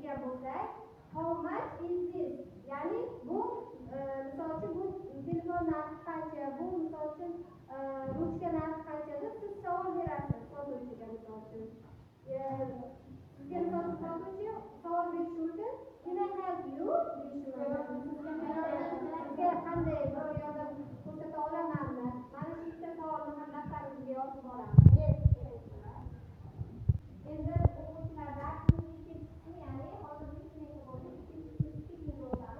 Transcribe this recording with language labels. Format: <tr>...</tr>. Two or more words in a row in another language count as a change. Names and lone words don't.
<uz>bo'lsak,</uz> <en>how much is this?</en> <uz>Ya'ni bu misol uchun bu telefon narxi qancha, bu misol uchun ruchka narxi qancha deb siz savol berasiz sotuvchiga misol uchun. Sizga misol uchun sotuvchi savol berishi uchun</uz> <en>can I help you</en> <uz>deyishi mumkin. Sizga qanday bir yordam ko'rsata olamanmi? Mana shu ikkita savolni ham daftaringizga yozib olamiz. Endi o'quvchilar darsimiz ikkinchisi, ya'ni hozirgi sinfga bo'lib ikkinchisi o'tamiz.</uz>